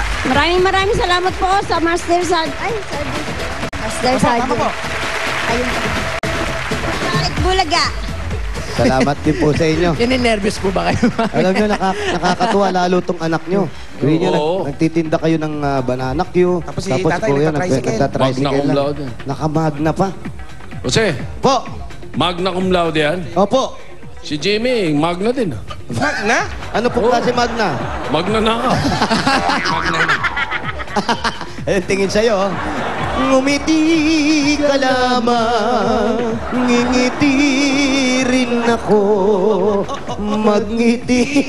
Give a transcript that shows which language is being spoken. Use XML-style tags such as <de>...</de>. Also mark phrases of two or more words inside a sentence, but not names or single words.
<tl>Maraming salamat po sa Master Sardines. Ay, Sardines. Master Tama po. Sardines. Ayun. Balik Bulaga. Salamat din po sa inyo. Nervous po ba kayo? Alam nyo, nakakatuwa lalo tong anak nyo. Hindi nyo, Oo. nagtitinda kayo ng banana Q. Tapos si tatay nagtatricycle. nagtatricycle</tl> <la>Magna cum</la> <tl>lang.</tl> <la>laude.</la> <tl>Nakamagna pa. Jose, Po!</tl> <la>magna cum laude yan.</la> <tl>Opo! Si Jimmy, magna din. Magna? Ano po klase magna? Magna na ka. Ayun, tingin sa'yo, oh. Ngumiti ka lamang, ngingiti rin ako, magngiti.</tl>